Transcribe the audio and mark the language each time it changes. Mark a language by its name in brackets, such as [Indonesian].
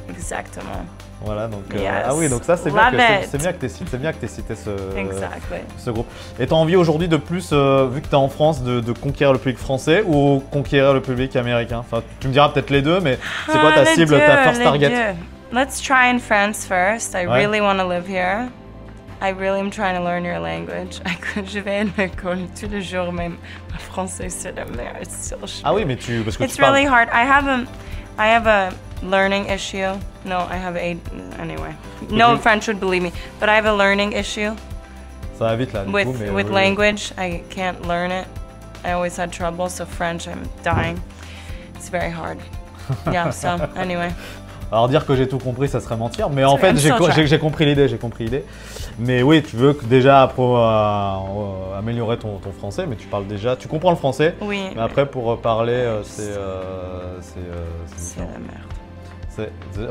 [French] Exactement. Voilà, donc ah oui, donc ça c'est bien que tu aies cité ce groupe. Et tu as envie aujourd'hui de plus, vu que tu es en France, de conquérir le public français ou conquérir le public américain? Enfin, tu me diras peut-être les deux, mais c'est quoi ta cible, ta [English] first target? Let's try in France first. I really want to live here. I really am trying to learn your language. [French] Je vais à l'école tous les jours, même mon français c'est la merde. Ah oui, mais parce que [English] it's really hard. I have a learning issue. No, I have anyway. No French would believe me, but I have a learning issue. [French] Ça va vite là. [English] With language, I can't learn it. I always had trouble, so French, I'm dying. It's very hard. Yeah. So anyway. [French] Alors dire que j'ai tout compris, ça serait mentir, mais en fait j'ai compris l'idée, Mais oui, tu veux déjà améliorer ton français, mais tu comprends le français. Oui. Mais après pour parler, c'est la merde.